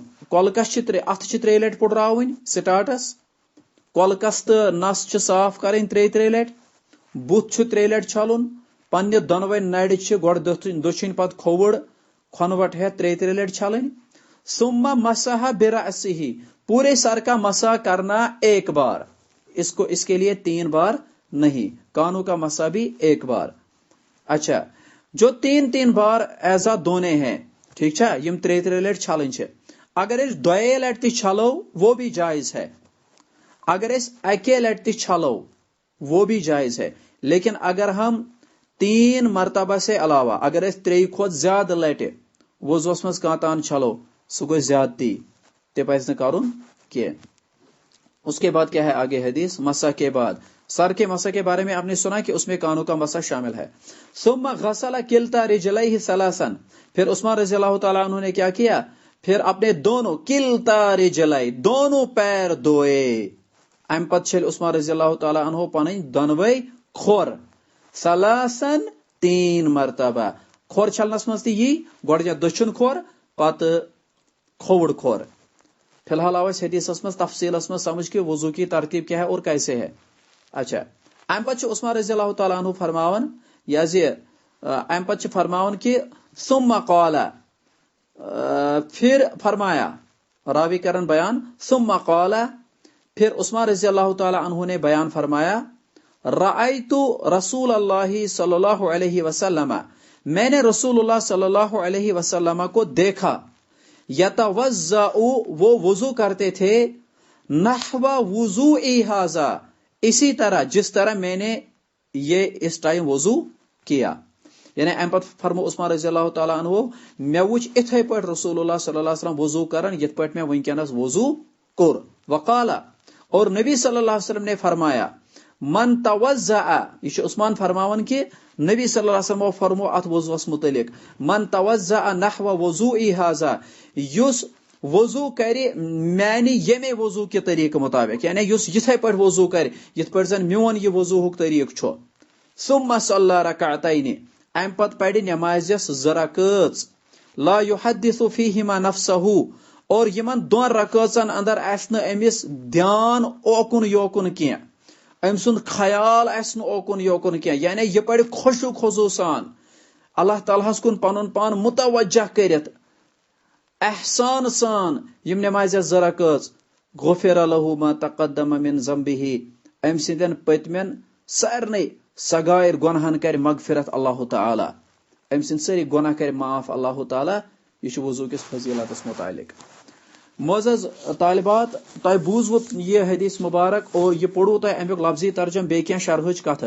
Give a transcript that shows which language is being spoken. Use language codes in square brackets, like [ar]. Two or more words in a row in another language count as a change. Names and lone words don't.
[ks] کۄلکس چھِ اتھٕ چھِ 3 لٹہِ پُڑراوٕنۍ سٹارٹس, کۄلکس تہٕ نس چھِ صاف کرٕنۍ 3 لٹہِ, بُتھ چھُ 3 لٹہِ چھلُن, پننہِ دۄنوے نڑِ چھِ گۄڈٕ دٔچھِنۍ پتہٕ کھووُر کھۄنوٹ ہیتھ 3 لٹہِ چھلٕنۍ. [ar] ثم مسح برأسه, [ur] پورے سر کا مسح کرنا 1 بار, اس کے لیے 3 بار نہیں. کانوں کا مسح بھی 1 بار. اچھا, جو 3 بار ایزا دونے ہیں, [ks] ٹھیک چھا, یم 3 لٹہِ چھلٕنۍ چھِ. اگر اس 2 لٹہِ تہِ چھلو [ur] وہ بھی جائز ہے, [ks] اگر اس 1 لٹہِ تہِ چھلو [ur] وہ بھی جائز ہے. لیکن اگر ہم 3 مرتبہ سے علاوہ [ks] اگر اس 3 کھۄتہٕ زیادٕ لٹہِ وضوس منٛز کانٛہہ تان چھلو سُہ گوٚو زیادتی, تہِ پزِ نہٕ کرُن کینٛہہ. [ur] اس کے بعد کیا ہے آگے حدیث؟ مسح کے بعد سر کے مسح کے بارے میں آپ نے سنا کہ اس میں کانوں کا مسح شامل ہے. [ar] ثم غسل کلتا رجلیہ ثلاثا, [ur] پھر عثمان رضی اللہ تعالیٰ عنہ نے کیا کیا؟ پھر اپنے دونوں [ar] کلتا رجلی, [ur] دونوں پیر دھوئے. [ks] ام پت چھل عثمان رضی اللہ تعالیٰ عنہ پنن دونوے کھور ثلاثا 3 مرتبہ. کھور چھلنس مز تہِ یی گۄڈٕ دٔچھُن کھور پتہٕ کھووُر کھور. فی الحال آو اس حدیثس مز تفصیلس مز سمجھ [ur] کہ وضو کی ترتیب کیا ہے اور کیسے ہے. [ks] اچھا, ام پتہ عثمان رضی اللہ تعالیٰ عنہ فرماون ام پتہ فرماون کہ [ar] ثم قال, [ur] پھر [ks] فرمایا, راوی کرن بیان [ar] ثم قال, [ur] پھر عثمان رضی اللہ تعالیٰ عنہ نے بیان فرمایا [ar] رأیت رسول اللہ صلی اللہ علیہ وسلم, [ur] میں نے رسول اللہ صلی اللہ علیہ وسلم کو دیکھا, یتوضأ, وہ وضو کرتے تھے, [ar] نحو وضوئی ھذا, [ur] اسی طرح جس طرح میں نے یہ اس ٹائم وضو کیا. [ks] یعنی ام پتہ فرمو عثمان رضی اللہ تعالیٰ عنہ مے وچ اتھے پٲٹھۍ رسول اللہ صلی اللہ علیہ وسلم وضو کرن یتھ پٲٹھۍ میں ونکینس وضو کوٚر. [ur] وقال, اور نبی صلی اللہ علیہ وسلم نے فرمایا [ar] من توضأ, [ks] یہ چھُ عثمان فرماون کہ نبی صلی اللہ علیہ وسلم فرمو ات وضوس متعلق [ar] من توضأ نحو وضوئی ھذا, [ks] یس وضو کرِ میانہِ ییٚمے وضو کے طریقہ مطابق, یعنی یس یتھے پٲٹھۍ وضو کرِ یتھ پٲٹھۍ زن میون یہ وضو ہُک طریقہ چھُ. [ar] ثم صلی رکعتین, [ks] ام پتہٕ پرِ نمازس 2 رکٲژ, [ar] لا یحدث فیہما نفسہ, [ks] اور یمن 2 رکٲژن اندر آسہِ نہٕ أمِس دھیان اوکُن یوکُن کینٛہہ, أمۍ سُنٛد خیال آسہِ نہٕ اوکُن یوکُن کینٛہہ, یعنی یہ پرِ خۄشوع خضوع سان اللہ تعالیٰ ہس کُن پنُن پان متوجہ کٔرِتھ احسان سان یم نمازِ 2 رکٲژ. [ar] غفر له ما تقدم من ذنبہ, [ks] أمۍ سٕنٛدٮ۪ن پٔتمٮ۪ن سارنٕے سگائر گۄنہن کرِ مغفرت اللہ تعالیٰ, أمۍ سٕنٛدۍ سٲری گۄناہ کرِ معاف اللہ تعالیٰ. یہ چھُ وضو کس فضیلتس متعلق. معزز طالبات, تۄہہِ بوٗزوُ یہ حدیث مبارک اور یہ پوٚروُ تۄہہِ امیُک لفظی ترجم بیٚیہِ کینٛہہ شرحٕچ کتھٕ.